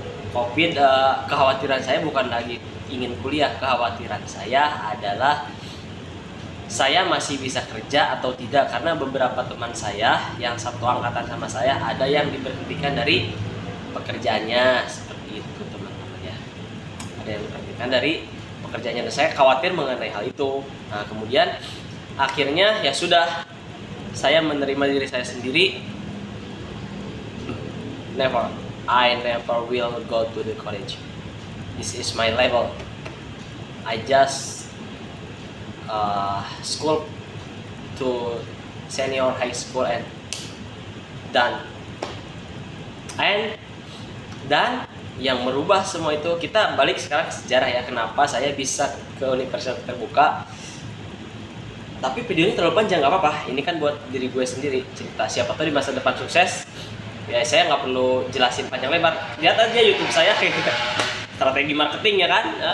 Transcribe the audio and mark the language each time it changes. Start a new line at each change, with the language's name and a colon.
Indonesian: Covid, kekhawatiran saya bukan lagi ingin kuliah, kekhawatiran saya adalah saya masih bisa kerja atau tidak, karena beberapa teman saya yang satu angkatan sama saya ada yang diberhentikan dari pekerjaannya, seperti itu teman-teman ya. Ada yang diberhentikan dari pekerjaannya, dan saya khawatir mengenai hal itu. Nah, kemudian akhirnya ya sudah, saya menerima diri saya sendiri.
English: I never will go to the college. This is my level. I just school to senior high school and done.
Indonesian: Dan yang merubah semua itu, kita balik sekarang ke sejarah ya, kenapa saya bisa ke Universitas Terbuka. Tapi video ini terlalu panjang, nggak apa-apa. Ini kan buat diri gue sendiri, cerita siapa tahu di masa depan sukses. Ya saya nggak perlu jelasin panjang lebar. Lihat aja YouTube saya strategi marketing ya kan.